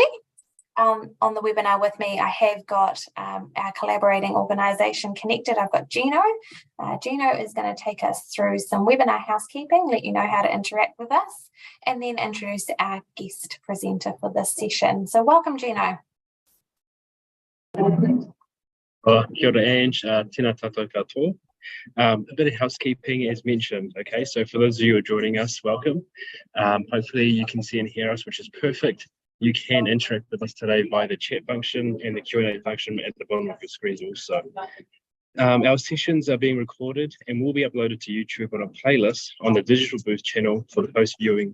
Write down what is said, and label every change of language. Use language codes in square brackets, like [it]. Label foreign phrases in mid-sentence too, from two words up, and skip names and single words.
[en] On the webinar with me, I have got our collaborating organisation connected. I've got Gino. Gino is going to take us through some webinar housekeeping, let you know how to interact with us, and then introduce our guest presenter for this session. So welcome, Gino. [mi] Kia ora, Ange. Tēnā tātou katoa. [en] A bit of housekeeping as mentioned. Okay, so for those of you who are joining us, welcome. Hopefully you can see and hear us, which is perfect. You can interact with us today via the chat function and the Q&A function at the bottom of your screens also. Our sessions are being recorded and will be uploaded to YouTube on a playlist on the Digital Boost channel for the post viewing.